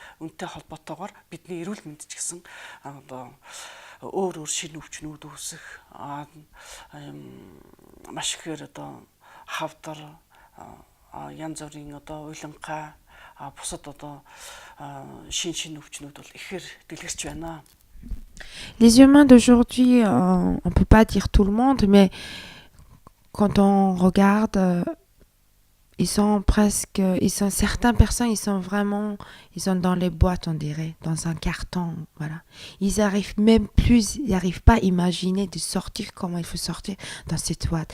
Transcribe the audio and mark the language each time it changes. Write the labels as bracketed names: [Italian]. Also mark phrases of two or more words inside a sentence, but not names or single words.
[Mongolian] Үнтэй холбоотойгоор бидний эрүүл мэнд ч гэсэн одоо өөр шинэ өвчнүүд үүсэх маш ихээр одоо хавдар янз бүрийн одоо уйланхай бусад одоо шинэ өвчнүүд бол ихээр дэлгэрч байна. [French] Les humains d'aujourd'hui, on peut pas dire tout le monde, mais quand on regarde, certaines personnes, ils sont dans les boîtes, on dirait, dans un carton, voilà. Ils arrivent pas à imaginer de sortir comment il faut sortir dans cette boîte.